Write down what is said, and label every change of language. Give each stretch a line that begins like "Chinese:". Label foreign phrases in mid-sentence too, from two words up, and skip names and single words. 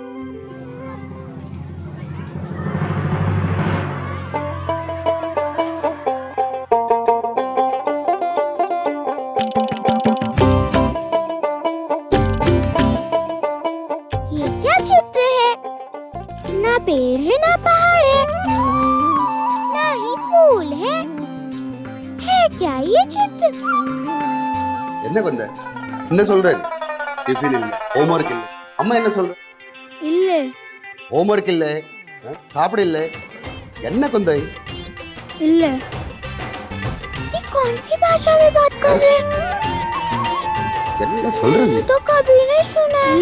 Hindi: ये क्या चित्र है? ना पेड़ है ना पहाड़ है, ना ही फूल है है क्या ये चित्र?
Tamil: என்ன கொண்ட என்ன சொல்றேன் டிஃபன் இல்ல ஹோம்வொர்க் இல்ல அம்மா என்ன சொல்ற इल्ले ஹோம்வொர்க் இல்ல சாப்பிட இல்ல என்ன கொண்ட इल्ले
Hindi: ये कौन सी भाषा में बात कर रहे हैं?
Tamil: என்ன சொல்றேன்
Hindi: मैंने तो कभी नहीं सुना है।